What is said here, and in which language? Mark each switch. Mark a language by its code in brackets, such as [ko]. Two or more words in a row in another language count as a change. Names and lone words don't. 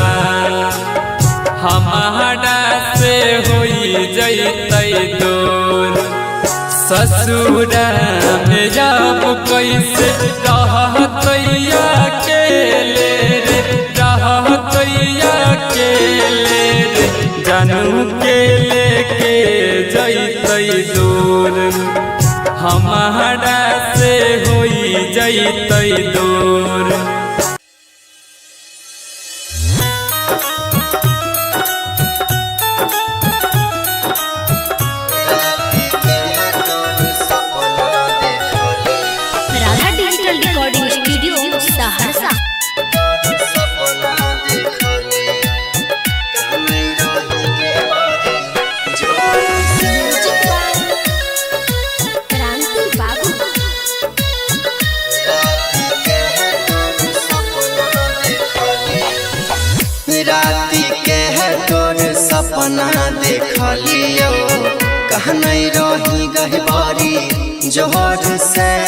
[mai] हमारा से होई जैतई दूर ससुर में जब कैसे रहतैया अकेले रे रहतैया अकेले रे जानू के लेके जैतई दूर हमारा से होई जैतई दूर Radha Digital Recording Studio, Saharsa. [en] Music by Kranti Babu. [mai] राति के तोर सपना देखलियो कहनई रही गहबारी जोहर से